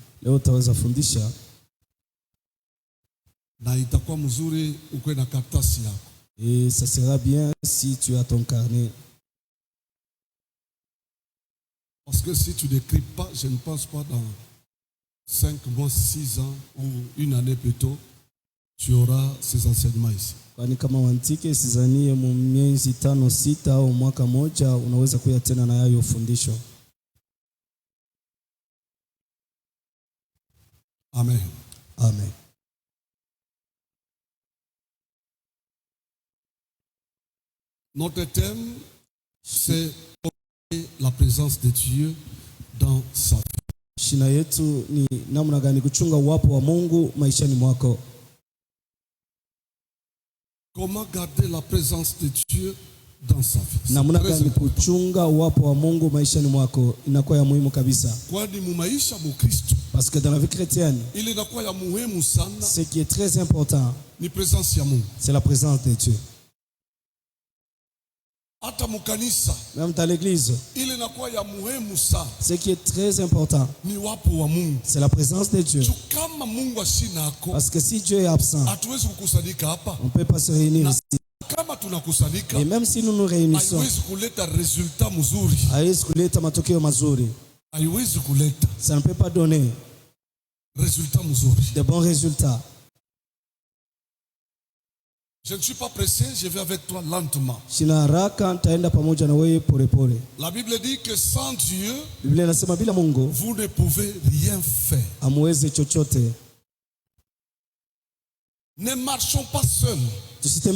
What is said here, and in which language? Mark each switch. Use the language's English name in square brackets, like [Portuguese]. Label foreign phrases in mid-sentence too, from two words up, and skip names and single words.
[French] Et ça sera bien si tu as ton carnet. Parce que si tu n'écris pas, je ne pense pas dans 5 mois, 6 ans ou une année plus tôt, tu auras ces enseignements ici. [Swahili] Kwani kama wantike sizanie mu miezi 5, 6 au mwaka moja unaweza kuya tena na hayo fundisho. Amen. Amen. [French] Notre thème, c'est la présence de Dieu dans sa vie. [Swahili] Shina yetu ni namna gani kuchunga uwapo wa Mungu maishani mwako. [French] Comment garder la présence de Dieu dans sa vie? [Swahili] Namna gani kuchunga uwapo wa Mungu maishani mwako inakuwa ya muhimu kabisa. Kwani mu maisha mu Kristo, [French] parce que dans la vie chrétienne, [Swahili] ile inakuwa ya muhimu sana. [French] Ce qui est très important, [Swahili] ni présence ya Mungu. [French] C'est la présence de Dieu. [Swahili] Hata mu kanisa, [French] même dans l'église, [Swahili] ile inakuwa ya muhimu sana. [French] Ce qui est très important, [Swahili] ni wapo wa Mungu. [French] C'est la présence de Dieu. [Swahili] Kama Mungu asinako, [French] parce que si Dieu est absent, [Swahili] hatuwezi kukusanyika hapa. [French] On ne peut pas se réunir ici. [Swahili] Kama tunakusanyika, [French] et même si nous nous réunissons, [Swahili] haiwezi kuleta resultat mzuri. Haiwezi kuleta matokeo mazuri. Haiwezi kuleta. [French] Ça ne peut pas donner [Swahili] résultat mzuri. [French] De bons résultats. Je ne suis pas pressé, je vais avec toi lentement. La Bible dit que sans Dieu, vous ne pouvez rien faire. Ne marchons pas seuls.